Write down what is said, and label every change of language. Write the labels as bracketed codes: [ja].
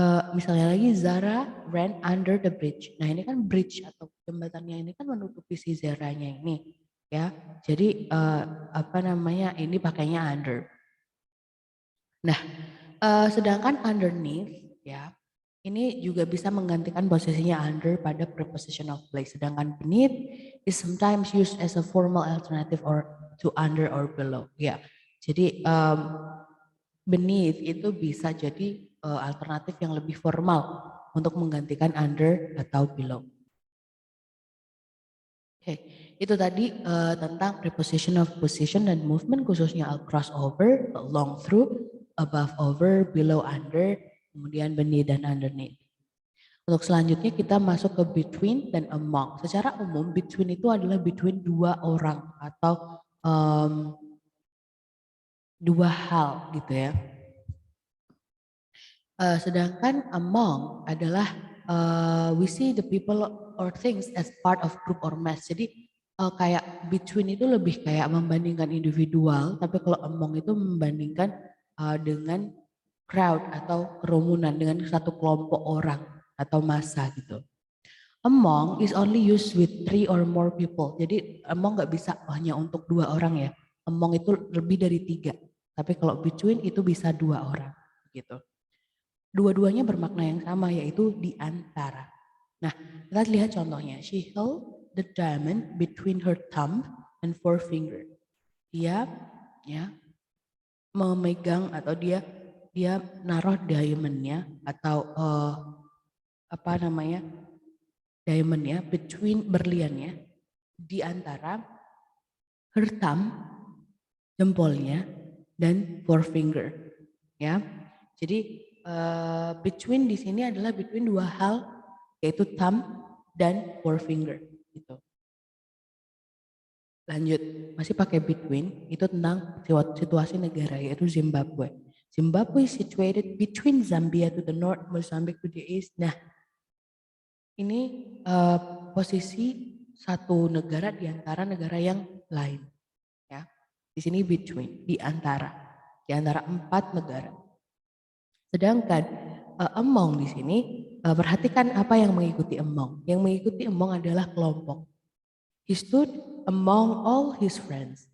[id] Misalnya lagi [en] Zara ran under the bridge. [id] Nah ini kan bridge atau jembatannya ini kan menutupi si Zaranya ini, ya. Jadi apa namanya ini pakainya under. Nah, sedangkan underneath, ya, ini juga bisa menggantikan posisinya under pada preposition of place. [en] Sedangkan beneath is sometimes used as a formal alternative or to under or below. [id] Ya, jadi beneath itu bisa jadi alternatif yang lebih formal untuk menggantikan under atau below. Oke, itu tadi tentang preposition of position dan movement khususnya across over, along through, above over, below under, kemudian beneath dan underneath. Untuk selanjutnya kita masuk ke between dan among. Secara umum between itu adalah between dua orang atau dua hal gitu ya. Sedangkan among adalah [en] we see the people or things as part of group or mass. [id] Jadi kayak between itu lebih kayak membandingkan individual, tapi kalau among itu membandingkan dengan crowd atau kerumunan, dengan satu kelompok orang atau massa gitu. [en] Among is only used with 3 or more people. [id] Jadi among nggak bisa hanya untuk 2 orang ya. Among itu lebih dari 3. Tapi kalau between itu bisa 2 orang gitu. Dua-duanya bermakna yang sama yaitu di antara. Nah, kita lihat contohnya. [en] She held the diamond between her thumb and forefinger. [id] Dia ya memegang atau dia naruh diamondnya atau apa namanya? Diamondnya between berliannya di antara [en] her thumb [id] jempolnya dan forefinger ya. Jadi between di sini adalah between dua hal yaitu thumb dan forefinger gitu. Lanjut, masih pakai between itu tentang situasi negara yaitu Zimbabwe. [en] Zimbabwe is situated between Zambia to the north, Mozambique to the east. [id] Nah, ini posisi satu negara di antara negara yang lain ya. Di sini between, di antara 4 negara. Sedangkan among di sini perhatikan apa yang mengikuti among. Yang mengikuti among adalah kelompok. [en] He stood among all his friends.